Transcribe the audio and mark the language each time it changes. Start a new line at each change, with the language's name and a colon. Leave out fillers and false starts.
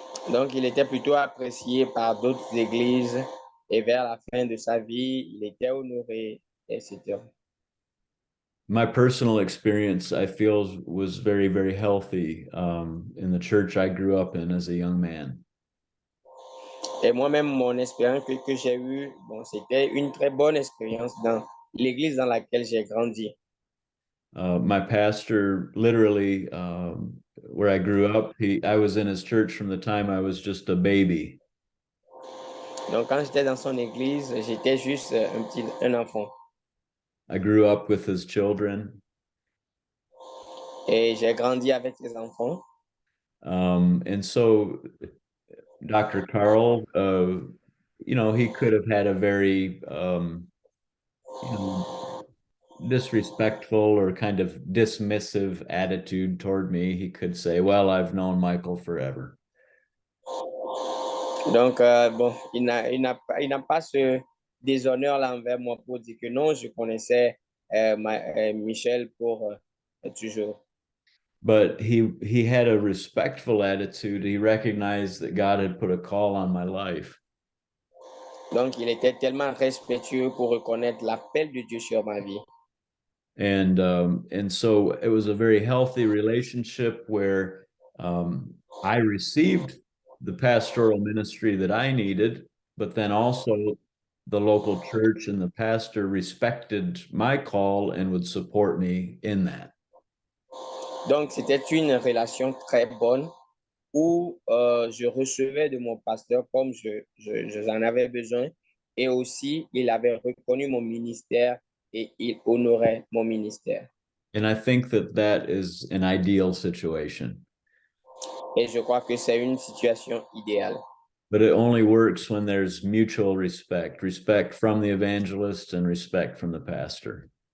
French: Donc, il était plutôt apprécié par d'autres églises et vers la fin de sa vie, il était honoré, etc.
English: My personal experience, I feel, was very, very healthy in the church I grew up in as a young man.
French: Et moi-même, mon expérience que j'ai eue, bon, c'était une très bonne expérience dans l'église dans laquelle j'ai grandi.
English: My pastor, literally, where I grew up, I was in his church from the time I was just a baby.
French: Donc, quand j'étais dans son église, j'étais juste un enfant.
English: I grew up with his children.
French: Et j'ai grandi avec ses enfants.
English: And so Dr. Carl, he could have had a very, you know, disrespectful or kind of dismissive attitude toward me. He could say, well, I've known Michael forever.
French: Donc, bon, il n'a pas ce déshonneur-là envers moi pour dire que non, je connaissais Michel pour toujours.
English: But he had a respectful attitude. He recognized that God had put a call on my life.
French: Donc, il était tellement respectueux pour reconnaître l'appel de Dieu sur ma vie.
English: And so it was a very healthy relationship where I received the pastoral ministry that I needed, but then also the local church and the pastor respected my call and would support me in that.
French: Donc, c'était une relation très bonne où je recevais de mon pasteur comme j'en avais besoin et aussi il avait reconnu mon ministère et il honorait mon ministère.
English: And I think that that is an ideal situation.
French: Et je crois que c'est une situation idéale.
English: But it only works when there's mutual respect from the evangelist and respect from the pastor.